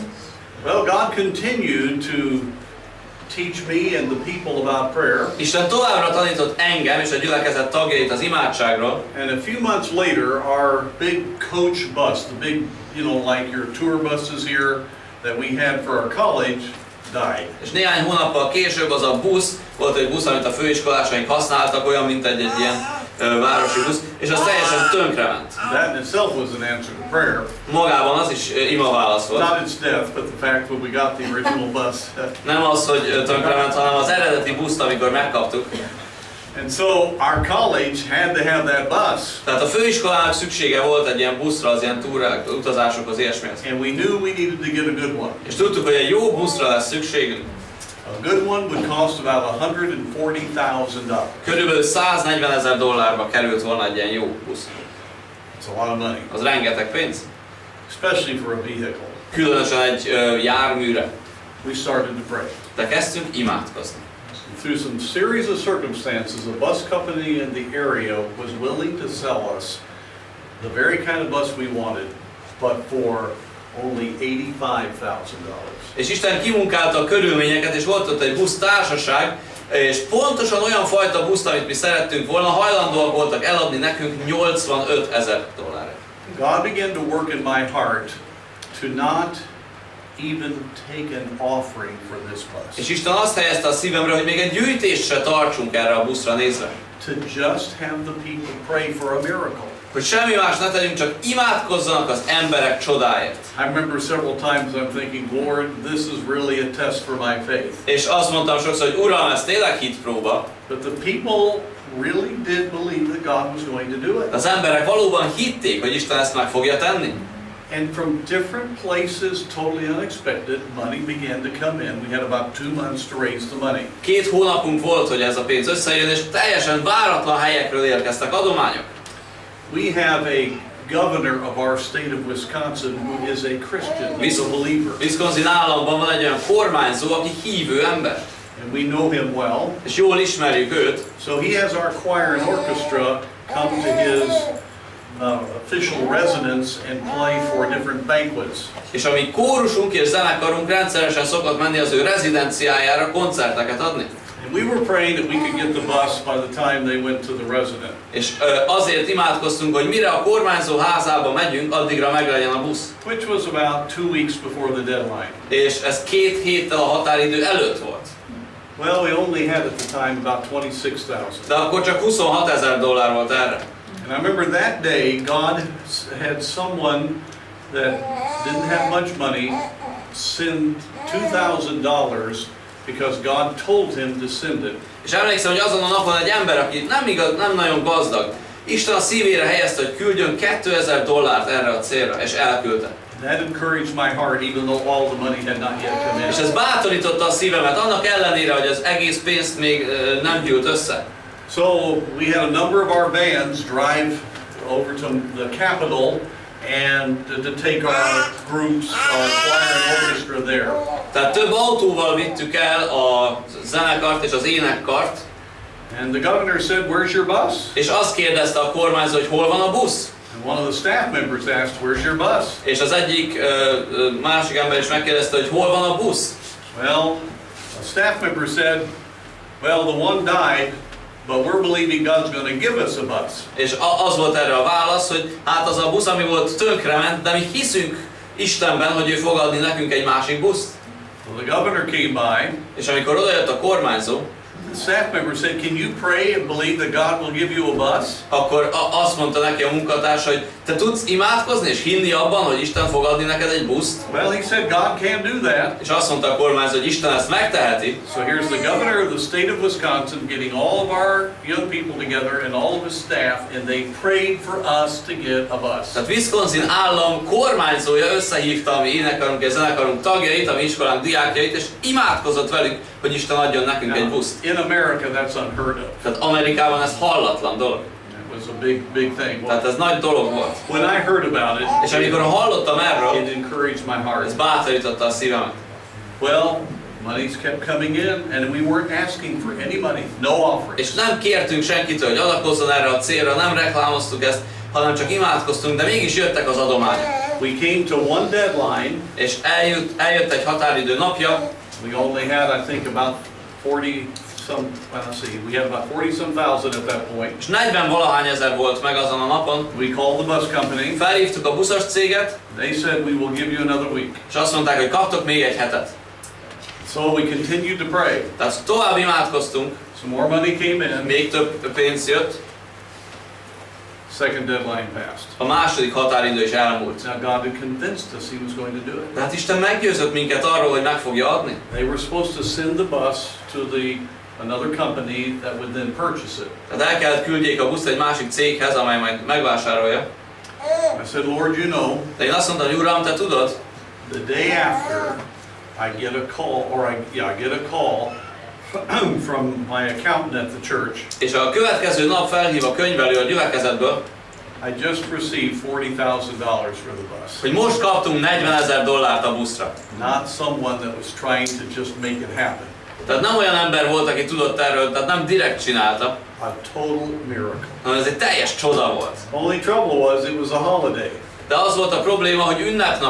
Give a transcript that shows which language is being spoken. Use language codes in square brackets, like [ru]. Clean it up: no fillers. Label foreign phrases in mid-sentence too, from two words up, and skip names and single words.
[en] Well, God continued to teach me and the people about prayer. [hu] Isten továbbra tanított engem és a gyülekezet tagjait az imádságról. [en] And a few months later, our big coach bus, the big, like your tour buses here that we had for our college, died. [hu] És néhány hónappal később az a busz, volt egy busz, amit a főiskolásaink használtak, olyan, mint egy ilyen városi busz, és az teljesen tönkrement. [en] That in itself was an answer to prayer. [hu] Magában az is imaválasz volt. [en] Not its death, but the fact that we got the original bus. [hu] Nem az, hogy tönkrement, hanem az eredeti buszt, amikor megkaptuk. [en] And so our college had to have that bus. [hu] Tehát a főiskolának szüksége volt egy ilyen buszra, az ilyen túrák, utazásokhoz, ilyesmihez. [en] And we knew we needed to get a good one. [hu] És tudtuk, hogy egy jó buszra lesz szükségünk. [en] A good one would cost about $140,000. [hu] Körülbelül $140,000 került volna egy ilyen jó busz. [en] It's a lot of money, [hu] Az rengeteg pénz. [en] especially for a vehicle. [hu] Különösen egy járműre. [en] We started to pray. [hu] De kezdtünk imádkozni. [en] Through some series of circumstances, a bus company in the area was willing to sell us the very kind of bus we wanted, but for only $85,000. [hu] És Isten kimunkálta a körülményeket, és volt ott egy busztársaság, és pontosan olyan fajta buszt, amit mi szerettünk volna, hajlandóak voltak eladni nekünk $85,000. [en] God began to work in my heart to not even take an offering for this bus. [hu] És Isten azt helyezte a szívemre, hogy még egy gyűjtést se tartsunk erre a buszra nézve. [en] To just have the people pray for a miracle. [hu] Hogy semmi más ne tegyünk, csak imádkozzanak az emberek csodáért. [en] I remember several times I'm thinking, Lord, this is really a test for my faith. [hu] És azt mondtam sokszor, hogy Uram, ez tényleg hitpróba. [en] But the people really did believe that God was going to do it. [hu] Az emberek valóban hitték, hogy Isten ezt meg fogja tenni. [en] And from different places, totally unexpected, money began to come in. We had about 2 months to raise the money. [hu] 2 hónapunk volt, hogy ez a pénz összejön, és teljesen váratlan helyekről érkeztek adományok. [en] We have a governor of our state of Wisconsin who is a Christian, he's a believer. [hu] Wisconsin államban van egy olyan kormányzó, aki hívő ember. [en] And we know him well. [hu] És jól ismerjük őt. [en] So he has our choir and orchestra come to his official residence and play for different banquets. [hu] És a mi kórusunk és zenekarunk rendszeresen szokott menni az ő rezidenciájára koncerteket adni. [en] And we were praying that we could get the bus by the time they went to the resident. [hu] És azért imádkoztunk, hogy mire a kormányzó házába megyünk, addigra meglegyen a busz. [en] Which was about 2 weeks before the deadline. [hu] És ez 2 héttel a határidő előtt volt. [en] Well, we only had at the time about $26,000. [hu] De akkor csak $26,000 volt erre. [en] And I remember that day, God had someone that didn't have much money send $2,000 because God told him to send it. [hu] És emlékszem, hogy azon a napon egy ember, aki nem nagyon gazdag, Isten a szívére helyezte, hogy küldjön $2,000 erre a célra, és elküldte. [en] That encouraged my heart, even though all the money had not yet come in. [hu] És ez bátorította a szívemet, annak ellenére, hogy az egész pénzt még nem gyűlt össze. [en] So we had a number of our vans drive over to the Capitol and to take our groups, our choir and orchestra there. [hu] Tehát több autóval vittük el a zenekart és az énekkart. [en] And the governor said, "Where's your bus?" [hu] És azt kérdezte a kormányzó, hogy hol van a busz? [en] And one of the staff members asked, "Where's your bus?" [hu] És az egyik másik ember is megkérdezte, hogy hol van a busz? [en] Well, a staff member said, "Well, the one died, but we're believing God's going to give us a bus." [hu] És az volt erre a válasz, hogy hát az a busz, ami volt, tönkrement, de mi hiszünk Istenben, hogy ő fog adni nekünk egy másik buszt. [en] Well, the governor came by. [hu] És amikor odajött a kormányzó, [en] The staff member said, "Can you pray and believe that God will give you a bus?" [hu] akkor azt mondta neki a munkatársa, hogy te tudsz imádkozni és hinni abban, hogy Isten fog adni neked egy buszt? [en] Well, he said God can do that. [hu] És azt mondta a kormányzó, hogy Isten ezt megteheti. [en] So here's the governor of the state of Wisconsin getting all of our young people together and all of his staff, and they prayed for us to get a bus. [hu] Tehát Wisconsin állam kormányzója összehívta a mi énekarunk és zenekarunk tagjait, a mi iskolánk diákjait, és imádkozott velük, hogy Isten adjon nekünk egy buszt. [en] In America, that's unheard of. [hu] Tehát Amerikában ez hallatlan dolog. [en] It was a big thing. [hu] Tehát ez nagy dolog volt. [en] When I heard about it, [hu] És amikor hallottam erről, [en] it encouraged my heart. [hu] ez bátorította a szívemet. [en] Well, money's kept coming in, and we weren't asking for any money, no offering. [hu] És nem kértünk senkitől, hogy adakozzon erre a célra, nem reklámoztuk ezt, hanem csak imádkoztunk, de mégis jöttek az adományok. [en] We came to one deadline. [hu] És eljött egy határidő napja. [en] We only had, I think, about 40 some. Let's see. We had about 40 some thousand at that point. [hu] És 40 valahány ezer volt meg azon a napon. [en] We called the bus company. [hu] Felhívtuk a buszos céget. [en] They said we will give you another week. [hu] És azt mondták, hogy kaptok még egy hetet. [en] So we continued to pray. [hu] Tehát tovább imádkoztunk. [en] Some more money came in. [hu] Még több pénz jött. [en] Second deadline passed. [hu] A második határidő is elmúlt. [en] Now God had convinced us He was going to do it. [hu] De hát Isten meggyőzött minket arról, hogy meg fogja adni. [en] They were supposed to send the bus to another company that would then purchase it. [hu] Tehát el kellett küldjék a buszt egy másik céghez, amely majd megvásárolja. [en] I said, Lord, you know. [hu] De én azt mondtam, hogy Uram, te tudod, [en] The day after, I get a call, I get a call from my accountant at the church. [hu] és a következő nap felhív a könyvelő a gyülekezetből, [en] I just received $40,000 for the bus. [hu] hogy most kaptunk $40,000 a buszra. [en] Not someone that was trying to just make it happen. [hu] Tehát nem olyan ember volt, aki tudott erről, tehát nem direkt csinálta, [en] A total miracle. [hu] hanem ez egy teljes csoda volt. [en] Only trouble was it was a holiday. [hu] De az volt a probléma, hogy ünnepnap